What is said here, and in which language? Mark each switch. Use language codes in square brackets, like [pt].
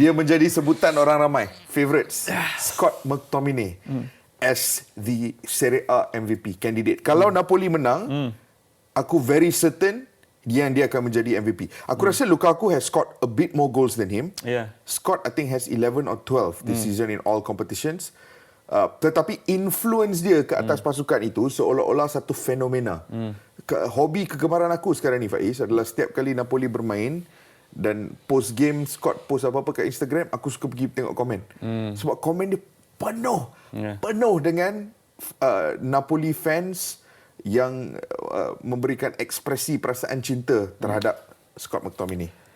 [ms] Dia menjadi sebutan orang ramai. Favourites. Scott McTominay [en] as the Serie A MVP candidate. [ms] Kalau Napoli menang, aku [en] very certain [ms] dia akan menjadi MVP. Aku rasa [en] Lukaku has scored a bit more goals than him. Scott I think has 11 or 12 this season in all competitions. [ms] Tetapi influence dia ke atas pasukan itu seolah-olah satu fenomena. Hobi kegemaran aku sekarang ni, Faiz, adalah setiap kali Napoli bermain dan post game Scott post apa-apa kat Instagram, aku suka pergi tengok komen. Sebab komen dia penuh dengan Napoli fans yang memberikan ekspresi perasaan cinta terhadap Scott McTominay.